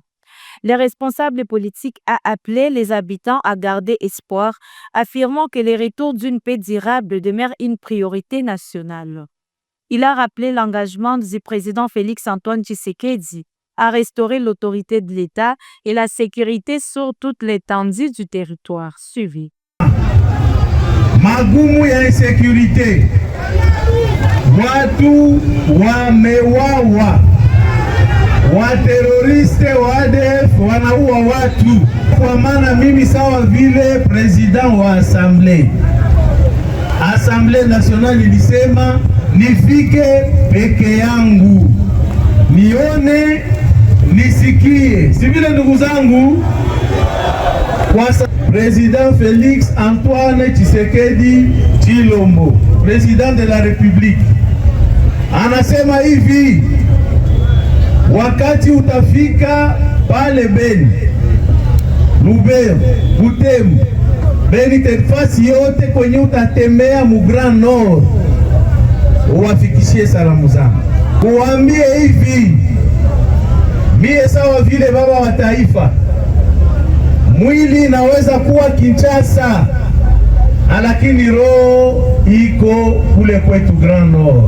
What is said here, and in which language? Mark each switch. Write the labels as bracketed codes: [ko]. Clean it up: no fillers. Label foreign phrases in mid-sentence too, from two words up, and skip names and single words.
[fr] Le responsable politique a appelé les habitants à garder espoir, affirmant que le retour d'une paix durable demeure une priorité nationale. Il a rappelé l'engagement du président Félix-Antoine Tshisekedi à restaurer l'autorité de l'État et la sécurité sur toute l'étendue du territoire. Suivi. [sw] Magumu ya insécurité, watu wamewawa, wateroriste wa ADF wanaua watu. Kwa maana mimi sawa vile president wa Assemblée nationale nilisema nifike peke yangu, nione nisikie, si vile ndugu zangu. [fr] Kwa Président Félix Antoine Tshisekedi Tshilombo, président de la République, [sw] anasema hivi: wakati utafika pale Beni, Lubero, Butembo, Beni, tefasi yote kwenye utatembea mu Grand Nord, uwafikishie salamu zangu, kuambie hivi: mie sawa vile baba wa taifa, mwili inaweza kuwa Kinshasa, lakini roho iko kule kwetu Grand Nord.